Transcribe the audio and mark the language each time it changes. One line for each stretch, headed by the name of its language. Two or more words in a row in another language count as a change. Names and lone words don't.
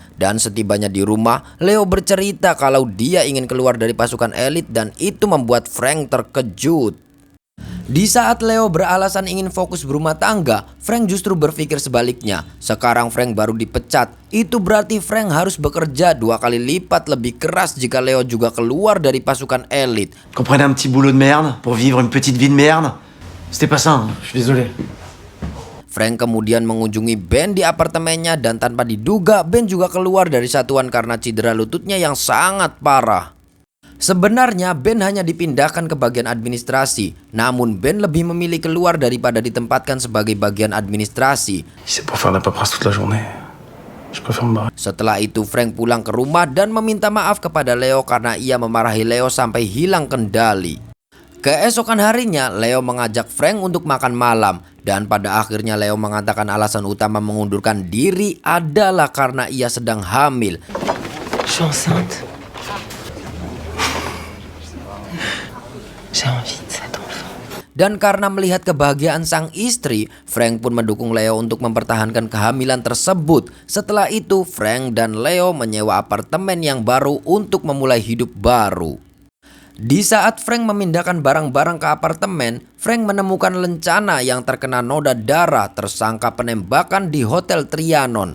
Indonesian: Dan setibanya di rumah, Leo bercerita kalau dia ingin keluar dari pasukan elit dan itu membuat Frank terkejut. Di saat Leo beralasan ingin fokus berumah tangga, Frank justru berpikir sebaliknya. Sekarang Frank baru dipecat, itu berarti Frank harus bekerja 2 kali lipat lebih keras jika Leo juga keluar dari pasukan elit.
French: Qu'on prenne un petit boulot de merde pour vivre une petite vie de merde? C'était pas ça, hein. Je suis désolé.
Indonesian: Frank kemudian mengunjungi Ben di apartemennya dan tanpa diduga Ben juga keluar dari satuan karena cedera lututnya yang sangat parah. Sebenarnya Ben hanya dipindahkan ke bagian administrasi, namun Ben lebih memilih keluar daripada ditempatkan sebagai bagian administrasi.
French: C'est pour faire la paperasse toute la journée. Je préfère me barrer.
Indonesian: Setelah itu Frank pulang ke rumah dan meminta maaf kepada Leo karena ia memarahi Leo sampai hilang kendali. Keesokan harinya Leo mengajak Frank untuk makan malam dan pada akhirnya Leo mengatakan alasan utama mengundurkan diri adalah karena ia sedang hamil.
French: Je suis enceinte. J'ai envie de cet enfant.
Indonesian: Dan karena melihat kebahagiaan sang istri, Frank pun mendukung Leo untuk mempertahankan kehamilan tersebut. Setelah itu, Frank dan Leo menyewa apartemen yang baru untuk memulai hidup baru. Di saat Frank memindahkan barang-barang ke apartemen, Frank menemukan lencana yang terkena noda darah tersangka penembakan di Hotel Trianon.